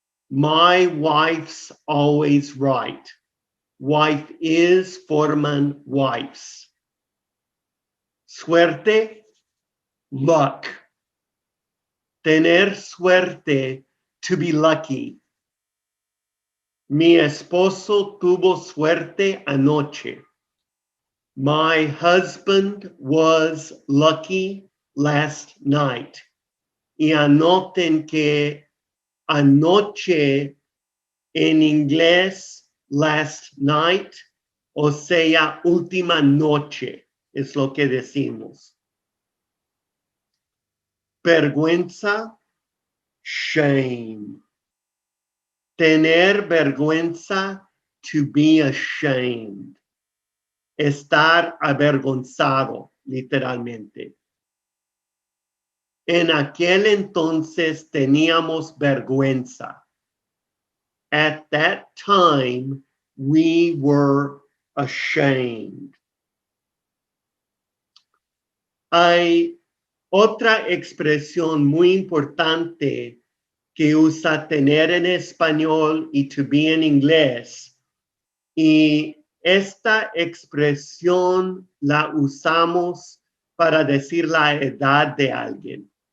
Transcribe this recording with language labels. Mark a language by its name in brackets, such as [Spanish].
[English] My wife's always right. Wife is forman wives. Suerte, luck. [Spanish] Tener suerte, [English] to be lucky. [Spanish] Mi esposo tuvo suerte anoche. [English] My husband was lucky last night. [Spanish] Y anoten que anoche en inglés, [English] last night, [Spanish] o sea, última noche, es lo que decimos. Vergüenza, shame. Tener vergüenza, [English] to be ashamed. [Spanish] Estar avergonzado, literalmente. En aquel entonces teníamos vergüenza. [English] At that time, we were ashamed. [Spanish] Hay otra expresión muy importante que usa tener en español y [English] to be [Spanish] en inglés. Y esta expresión la usamos para decir la edad de alguien.